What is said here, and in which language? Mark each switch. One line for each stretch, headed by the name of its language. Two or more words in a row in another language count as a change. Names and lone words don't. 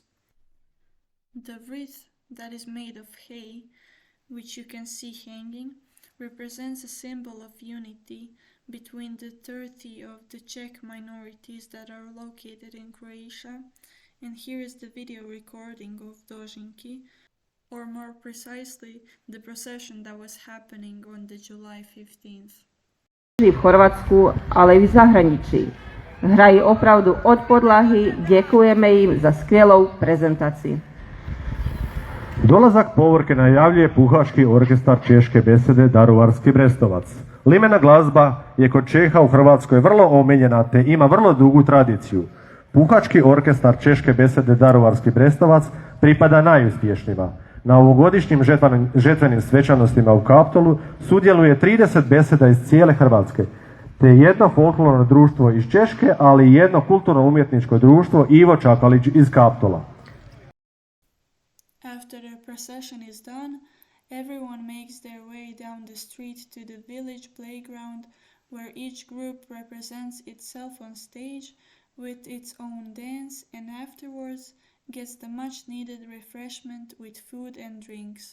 English: The wreath that is made of hay, which you can see hanging, represents a symbol of unity between the 30 of the Czech minorities that are located in Croatia, and here is the video recording of Dožinki, or more precisely, the procession that was happening on the July 15th.
Czech: V Chorvatsku, ale i v zahraničí. Hrají opravdu od podlahy, děkujeme jim za skvělou prezentaci.
Croatian: Dolazak povorke najavljuje puhački orkestar Češke besede Daruvarski Brestovac. Limena glazba je kod Čeha u Hrvatskoj vrlo omiljena te ima vrlo dugu tradiciju. Puhački orkestar Češke besede Daruvarski Brestovac pripada najuspješnjima. Na ovogodišnjim žetvenim svečanostima u Kaptolu sudjeluje 30 beseda iz cijele Hrvatske, te jedno folklorno društvo iz Češke, ali i jedno kulturno-umjetničko društvo Ivo Čakalić iz Kaptola.
English: After the procession is done, everyone makes their way down the street to the village playground, where each group represents itself on stage with its own dance, and afterwards gets the much needed refreshment with food and drinks.